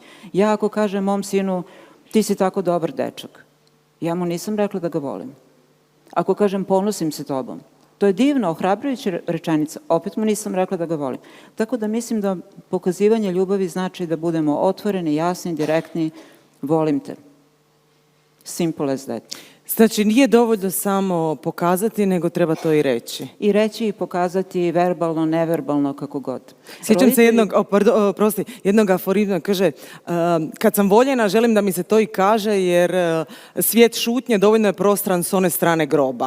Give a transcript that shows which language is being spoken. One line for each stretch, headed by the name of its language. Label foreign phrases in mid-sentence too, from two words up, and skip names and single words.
Croatian: Ja ako kažem mom sinu, ti si tako dobar dečak, ja mu nisam rekla da ga volim. Ako kažem ponosim se tobom, to je divno, ohrabrujuća rečenica, opet mu nisam rekla da ga volim. Tako da mislim da pokazivanje ljubavi znači da budemo otvoreni, jasni, direktni, volim te.
English: Simple as that.
Croatian: Znači, nije dovoljno samo pokazati, nego treba to i reći. I reći i pokazati verbalno, neverbalno, kako god. Sjećam se jednog aforizma, kaže, kad sam voljena, želim da mi se to i kaže, jer svijet šutnje dovoljno je prostran s one strane groba.